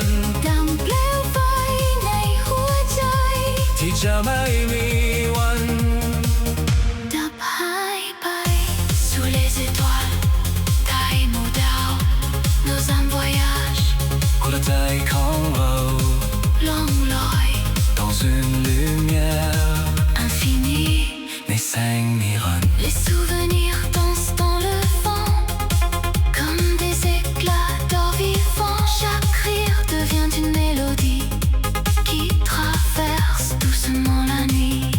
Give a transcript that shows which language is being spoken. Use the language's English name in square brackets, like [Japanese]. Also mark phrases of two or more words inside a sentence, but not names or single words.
[Thai] ดังเปลวไฟในหัวใจ ที่จะไม่มีวัน ดับหายไป [French] Sous les étoiles [Thai] ใต้หมู่ดาว [French] Nos âmes voyagent [Thai] หัวใจของเรา ล่องลอย [French] dans une lumière infinie [Thai] ในแสงนิรันดร์ [French] Les souvenirs dansent dans le vent comme des éclats d'or vivant. Chaque rire devient une mélodie qui traverse doucement la nuit.